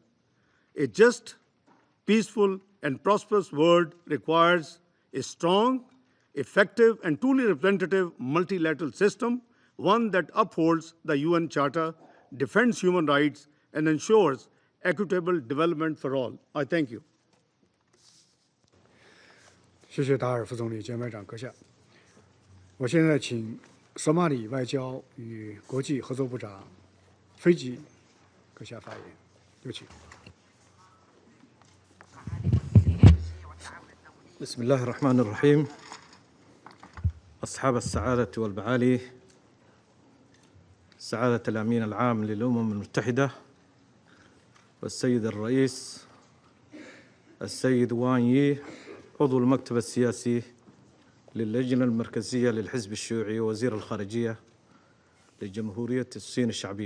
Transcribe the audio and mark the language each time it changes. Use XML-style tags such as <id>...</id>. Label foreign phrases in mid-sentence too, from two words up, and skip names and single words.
<en>A just, peaceful, and prosperous world requires a strong, effective, and truly representative multilateral system, one that upholds the UN Charter, defends human rights, and ensures equitable development for all. I thank you.</en> <zh>谢谢达尔副总理、简外长阁下。我现在请索马里外交与国际合作部长菲吉阁下发言，有请。</zh> <ar>بسم الله الرحمن الرحيم. أصحاب السعادة والمعالي، سعادة الأمين العام للأمم المتحدة والسيد الرئيس السيد وان يي عضو المكتب السياسي للجنة المركزية للحزب الشيوعي ووزير الخارجية لجمهورية الصين الشعبية.</ar>